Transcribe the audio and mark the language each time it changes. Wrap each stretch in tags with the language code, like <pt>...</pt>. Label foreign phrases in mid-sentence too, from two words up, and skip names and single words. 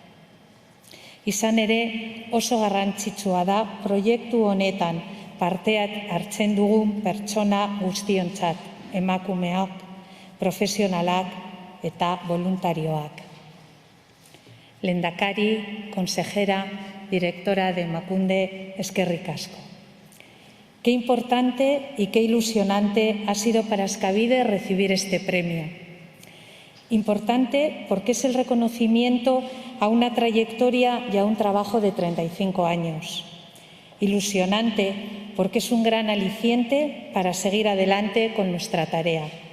<eu>Izan ere, oso garrantzitsua da proiektu honetan parteak hartzen dugun pertsona guztiontzat, emakumeak, profesionalak eta voluntarioak. Lehendakari,</eu> <es>consejera, directora de Emakunde,</es> <eu>eskerrik asko.</eu> <es>Qué importante y qué ilusionante ha sido para Askabide recibir este premio. Importante porque es el reconocimiento a una trayectoria y a un trabajo de 35 años. Ilusionante porque es un gran aliciente para seguir adelante con nuestra tarea.</es>